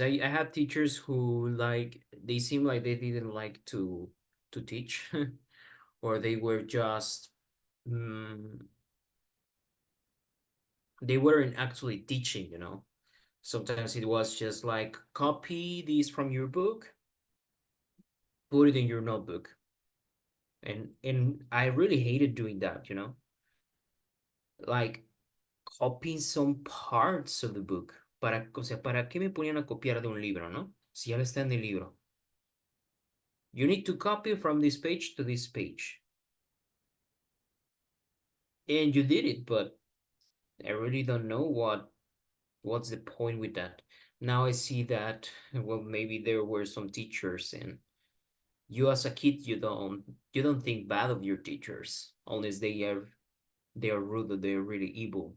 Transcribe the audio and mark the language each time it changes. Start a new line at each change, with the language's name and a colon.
English: I had teachers who like they seem like they didn't like to teach, or they were just mm, they weren't actually teaching, you know. Sometimes it was just like copy this from your book, put it in your notebook. And I really hated doing that, you know. Like copying some parts of the book.
Spanish: O sea, ¿para qué me ponían a copiar de un libro, no? Si ya está en el libro.
English: You need to copy from this page to this page. And you did it, but I really don't know what's the point with that. Now I see that, well, maybe there were some teachers, and you as a kid, you don't think bad of your teachers unless they are rude or they're really evil.